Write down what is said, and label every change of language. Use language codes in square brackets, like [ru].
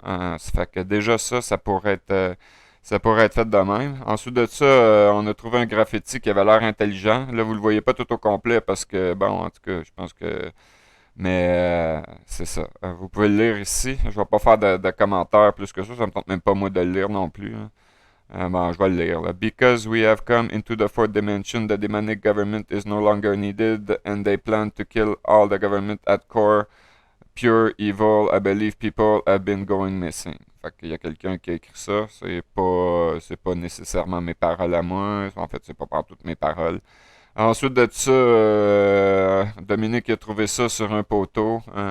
[fr] Ça fait que déjà ça pourrait être fait de même. Ensuite de ça, on a trouvé un graffiti qui avait l'air intelligent. Là, vous le voyez pas tout au complet parce que, bon, en tout cas, je pense que... Mais c'est ça. Vous pouvez le lire ici. Je vais pas faire de commentaires plus que ça me tente même pas moi de le lire non plus. Hein. Bon, je vais le lire. Là. [en] Because we have come into the fourth dimension, the demonic government is no longer needed, and they plan to kill all the government at core. Pure evil, I believe people have been going missing. [fr] Fait qu'il y a quelqu'un qui a écrit ça. C'est pas nécessairement mes paroles à moi. En fait, c'est pas par toutes mes paroles. Ensuite de ça, Dominique a trouvé ça sur un poteau.